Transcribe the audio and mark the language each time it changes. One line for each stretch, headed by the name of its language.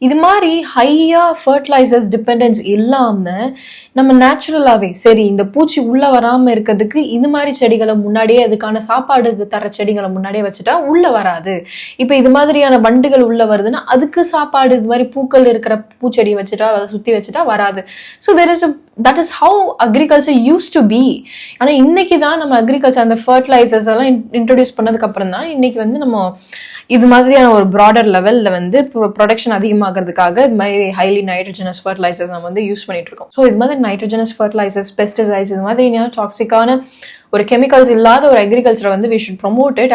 Tamil: இது மாதிரி ஹையா ஃபர்டிலைசர்ஸ் டிபெண்டன்ஸ் இல்லாம நம்ம நேச்சுரலாவே சரி இந்த பூச்சி உள்ள வராம இருக்கிறதுக்கு இது மாதிரி செடிகளை முன்னாடியே அதுக்கான சாப்பாடு தர செடிகளை முன்னாடியே வச்சுட்டா உள்ள வராது. இப்ப இது மாதிரியான வண்டுகள் உள்ள வருதுன்னா அதுக்கு சாப்பாடு இது மாதிரி பூக்கள் இருக்கிற பூச்செடியை வச்சுட்டா அதை சுத்தி வச்சுட்டா வராது.
English: So that is how agriculture used to be.
Tamil: ஆனா இன்னைக்கு தான் நம்ம அக்ரிகல்ச்சர் அந்த ஃபர்டிலைசர்ஸ் எல்லாம் இன்ட்ரோடியூஸ் பண்ணதுக்கு அப்புறம் தான் இன்னைக்கு வந்து நம்ம இது மாதிரியான ஒரு ப்ராடர் லெவல்ல வந்து ப்ரொடக்ஷன் அதிகமாகிறதுக்காக இது மாதிரி ஹைலி நைட்ரஜனஸ் ஃபர்டிலைசர்ஸ் நம்ம வந்து யூஸ் பண்ணிட்டு இருக்கோம். ஸோ இது மாதிரி நைட்ரஜனஸ் ஃபர்டிலைசர்ஸ், பெஸ்டிசைட்ஸ் இது மாதிரி டாக்ஸிக்கான ஒரு கெமிக்கல்ஸ் இல்லாத ஒரு அக்ரிகல்ச்சரை வந்து
English: We should promote it.